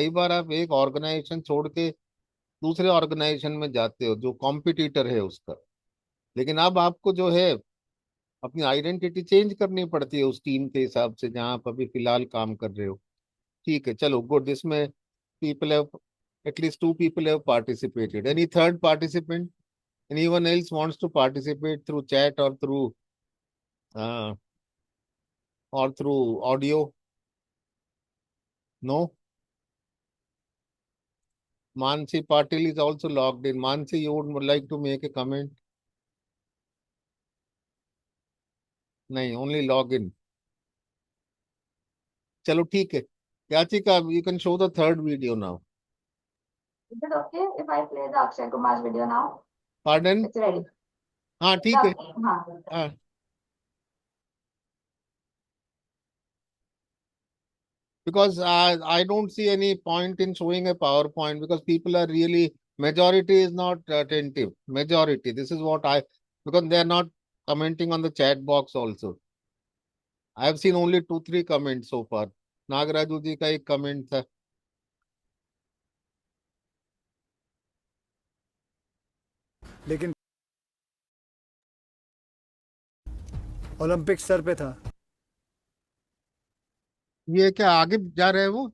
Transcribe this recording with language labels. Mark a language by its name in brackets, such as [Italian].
[Hindi] कई बार आप एक ऑर्गेनाइजेशन छोड़ के दूसरे ऑर्गेनाइजेशन में जाते हो जो कॉम्पिटिटर है उसका, लेकिन अब आपको जो है अपनी आइडेंटिटी चेंज करनी पड़ती है उस टीम के हिसाब से जहां आप अभी फिलहाल काम कर रहे हो। ठीक है, चलो गुड। इसमें [English] People have, at least 2 people have participated. Any third participant? Anyone else wants to participate through chat uh, or through audio? No? Mansi Patil is also logged in. Mansi, you would like to make a comment? [Hindi] नहीं, [English] only log in. [Hindi] चलो ठीक है। [English] Yachika, you can show the third video now. Is it okay if I play the Akshay Kumar's video now? Pardon? It's ready. [Hindi] हाँ ठीक है। हाँ. हाँ, [English] because I don't see any point in showing a PowerPoint because people are really, majority is not attentive. Majority, this is what because they are not commenting on the chat box also. I have seen only 2-3 comments so far. [Hindi] Nagaraju जी का एक comment था। लेकिन Olympic sir पे था। ये क्या आगे जा रहे हैं वो?